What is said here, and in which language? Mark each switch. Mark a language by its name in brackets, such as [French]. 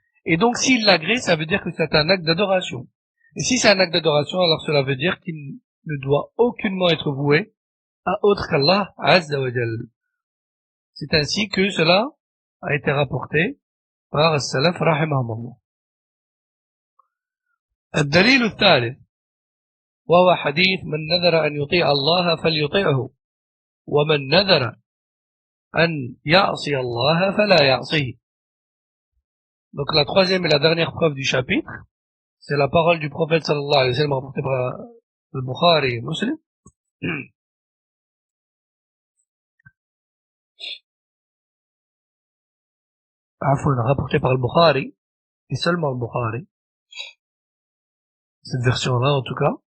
[French] Et donc s'il l'agrée, ça veut dire que c'est un acte d'adoration. Et si c'est un acte d'adoration, alors cela veut dire qu'il ne doit aucunement être voué à autre qu'Allah Azza wa Jal. C'est ainsi que cela a été rapporté par as-salaf rahimahumullah. [Arabic] الدليل الثالث وهو حديث من نذر أن يطيع الله فليطيعه ومن نذر أن يعصي الله فلا يعصيه. [French] Donc la troisième et la dernière preuve du chapitre, c'est la parole du prophète sallallahu alayhi wa sallam rapportée par le Bukhari et Muslim. Rapporté par le Bukhari, et seulement le Bukhari. Cette version-là, en tout cas.